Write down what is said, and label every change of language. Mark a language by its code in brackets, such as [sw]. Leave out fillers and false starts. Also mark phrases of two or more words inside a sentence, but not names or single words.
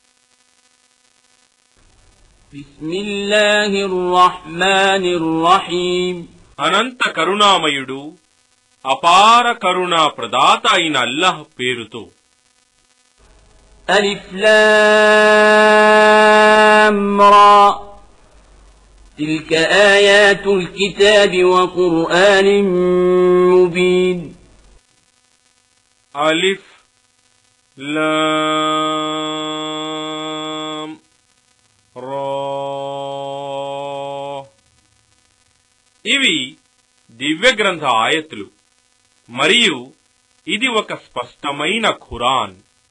[ar] بسم الله الرحمن الرحيم. [te] అనంత కరుణామయుడు, అపార కరుణా ప్రదాత అయిన అల్లాహ్ పేరుతో. [ar] ألف لام را. تلك آيات الكتاب وقرآن مبين. ألف لام را. [te] ఇవి దివ్య గ్రంథ ఆయతులు మరియు ఇది ఒక స్పష్టమైన ఖురాన్.